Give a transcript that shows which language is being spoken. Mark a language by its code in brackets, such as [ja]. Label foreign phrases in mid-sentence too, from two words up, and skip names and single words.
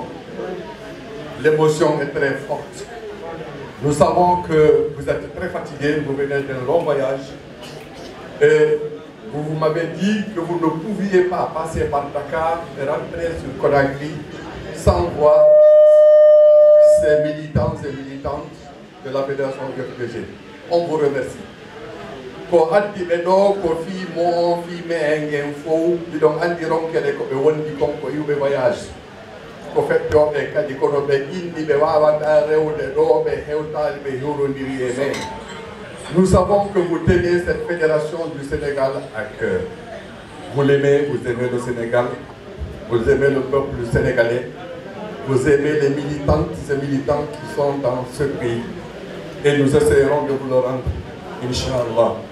[fr] L'émotion est très forte. Nous savons que vous êtes très fatigué, vous venez d'un long voyage. Et vous m'avez dit que vous ne pouviez pas passer par Dakar et rentrer sur Conakry sans voir ces militants et militantes de la Fédération UFDG. On vous remercie. [ff] Ko addi ɓe ɗo ko fi mo fi me en fof ɗiɗon andiron kede ko ɓe wondi kon ko yiwɓe voyage ko feƴƴoɓe kadi kono ɓe inni ɓe wawata rewde ɗo ɓe hewtali ɓe hewrodiri e men. [fr] Nous savons que vous tenez cette fédération du Sénégal à cœur. Vous l'aimez, vous aimez le Sénégal, vous aimez le peuple sénégalais, vous aimez les militantes et militants qui sont dans ce pays. Et nous essayerons de vous le rendre, Inch'Allah.